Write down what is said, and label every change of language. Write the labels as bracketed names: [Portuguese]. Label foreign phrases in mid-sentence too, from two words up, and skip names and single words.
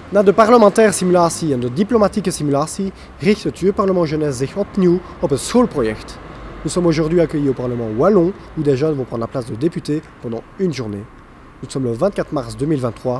[Dutch] Na de parlementaire simulatie en de diplomatieke simulatie richt het Jeugdparlement Jeunesse zich opnieuw op het schoolproject. [French] Nous sommes aujourd'hui accueillis au Parlement wallon où des jeunes vont prendre la place de députés pendant une journée. Nous sommes le 24 mars 2023.